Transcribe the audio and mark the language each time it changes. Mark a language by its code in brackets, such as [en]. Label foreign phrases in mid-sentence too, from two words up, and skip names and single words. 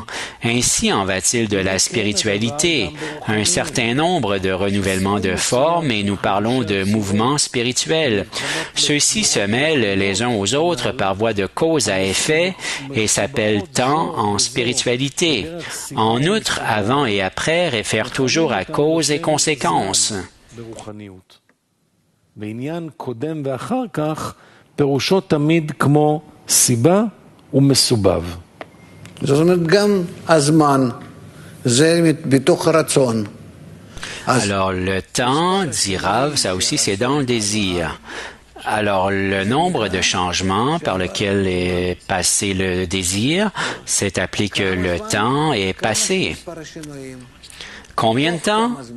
[fr] Ainsi en va-t-il de la spiritualité, un certain nombre de renouvellements de formes et nous parlons de mouvements spirituels. Ceux-ci se mêlent les uns aux autres par voie de cause à effet et s'appellent temps en spiritualité. En outre, avant et après réfèrent toujours à cause et conséquences. [he] ברוחניות. בעניין קודם ואחר כך, פירושו תמיד כמו סיבה ומסובב. זאת אומרת, גם הזמן, זה בתוך הרצון. [fr] Alors, le temps, dit Rav, ça aussi c'est dans le désir. Alors, le nombre de changements par lequel est passé le désir, c'est appelé que le temps est passé. Combien de temps?